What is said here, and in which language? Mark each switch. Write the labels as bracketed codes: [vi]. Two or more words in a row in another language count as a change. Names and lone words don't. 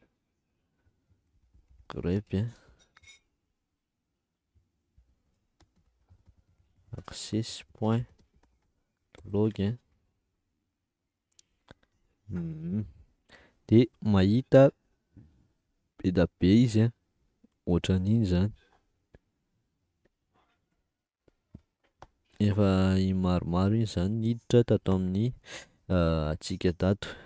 [en] grep access point log [mg] de mahita be da be izy ohatran'iny zany, efa maromaro iny zany niditra tato amin'ny atsika tato.